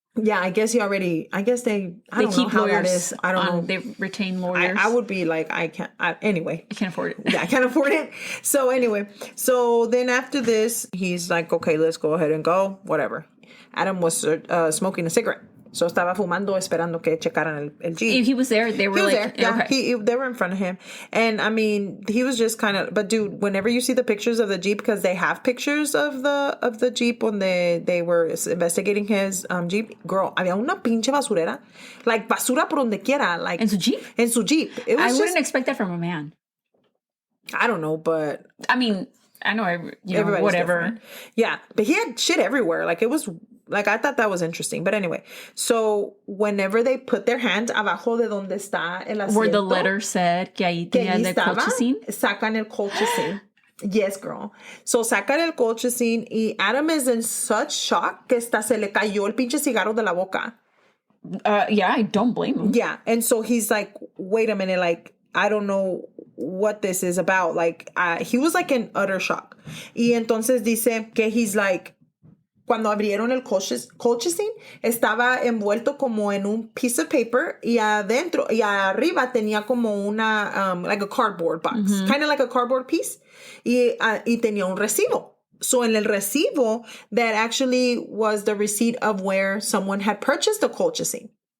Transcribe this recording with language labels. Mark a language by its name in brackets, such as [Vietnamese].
[English] Yeah, I guess they don't know how that is. I don't know. They retain lawyers. I would be like, anyway. I can't afford it. Yeah, I can't afford it. So anyway, then after this, he's like, okay, let's go ahead and go. Whatever. Adam was smoking a cigarette. [Spanish] So estaba fumando, esperando que checaran el Jeep. [English] If he was there, they were there. Yeah, okay. they were in front of him. And I mean, he was just kind of, but dude, whenever you see the pictures of the Jeep, because they have pictures of the Jeep when they were investigating his Jeep, girl, [Spanish] había una pinche basurera. [English] Like [Spanish] basura por donde quiera. [English] Like, in [Spanish] su [English] Jeep? In [Spanish] su [English] Jeep. I wouldn't expect that from a man. I don't know, but. I mean, I know, whatever. Different. Yeah, but he had shit everywhere. Like it was. Like, I thought that was interesting. But anyway, so whenever they put their hand [Spanish] abajo de donde está el asiento. [English] Where the letter said [Spanish] que ahí tenía el [English] colchicine. [Spanish] Sacan el colchicine. [English] Yes, girl. So [Spanish] sacan el colchicine y [English] Adam is in such shock [Spanish] que hasta se le cayó el pinche cigarro de la boca. [English] Yeah, I don't blame him. Yeah, and so he's like, wait a minute, like, I don't know what this is about. Like, he was like in utter shock. [Spanish] Y entonces dice que [English] he's like, [Spanish] cuando abrieron el colchicine, estaba envuelto como en un [English] piece of paper [Spanish] y adentro y arriba tenía como una, [English] like a cardboard box, kind of like a cardboard piece, [Spanish] y tenía un recibo. [English] So in [Spanish] el recibo, [English] that actually was the receipt of where someone had purchased the colchicine.